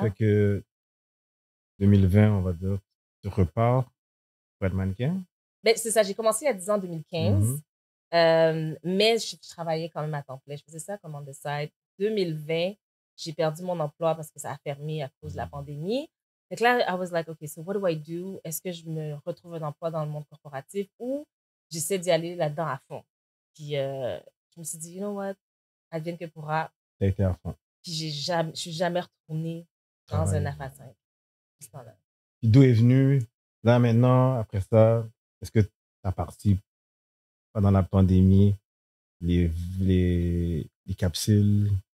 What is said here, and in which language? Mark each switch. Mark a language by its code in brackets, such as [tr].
[fr] Fait que 2020, on va dire, tu repars pour être mannequin? Ben, c'est ça. J'ai commencé il y a 10 ans, en 2015. Mais je travaillais quand même à temps plein. Je faisais ça comme [en] on the side. [fr] 2020, j'ai perdu mon emploi parce que ça a fermé à cause de la pandémie. Donc là, [en] I was like, OK, so what do I do? [fr] Est-ce que je me retrouve un emploi dans le monde corporatif ou j'essaie d'y aller là-dedans à fond? Puis, je me suis dit, [en] you know what? [fr] Advienne que pourra. T'as été à fond. Puis, je suis jamais retournée dans un 9 à 5. Puis d'où est venu, là maintenant, après ça, est-ce que tu as parti pendant la pandémie, les capsules?